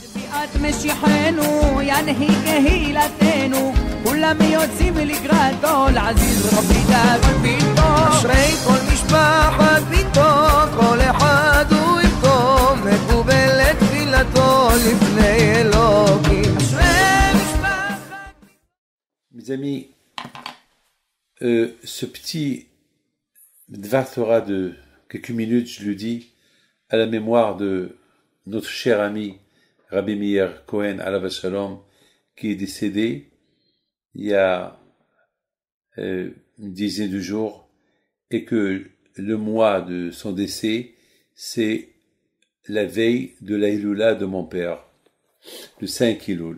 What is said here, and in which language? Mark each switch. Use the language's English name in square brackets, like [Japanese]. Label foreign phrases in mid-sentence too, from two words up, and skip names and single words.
[Hebrew] אשרי כל משפחת ביתו, כל אחד הוא איתו, מקובל לתפילתו לפני אלוקים. אשרי משפחת. [French] Mes amis, ce petit Dvar Torah de quelques minutes, je le dis, à la mémoire de notre cher ami Rabbi Meir Cohen [Hebrew] עליו השלום, [French] qui est décédé il y a une dizaine de jours, et que le mois de son décès, c'est la veille de la Hilula de mon père, le 5 Elul.